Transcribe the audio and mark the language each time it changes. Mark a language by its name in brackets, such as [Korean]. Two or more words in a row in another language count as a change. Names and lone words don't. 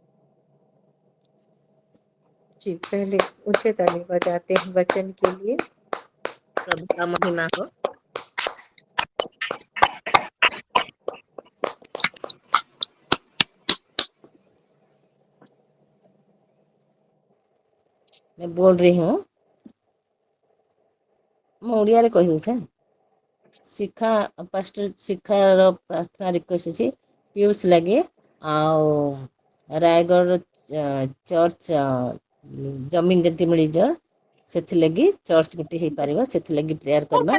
[Hindi] जी, पहले ऊंचे ताली बजाते हैं वचन के लिए। प्रभु का महिमा हो। मैं बोल रही हूँ, [Odia] ମୁଁ ଓଡ଼ିଆରେ କହିଦେଉଛି। ଶିଖା ପାଷ୍ଟର ଶିଖାର ପ୍ରାର୍ଥନା ରିକ୍ୱେଷ୍ଟ ଅଛି ପିୟୁଷ ଲାଗେ, ଆଉ ରାୟଗଡ଼ର ଚର୍ଚ୍ଚ ଜମିନ ଯଦି ମିଳିଯିବ, ସେଥିଲାଗି ଚର୍ଚ୍ଚ ଗୋଟେ ହେଇପାରିବ, ସେଥିଲାଗି ପ୍ରେୟାର କରିବା।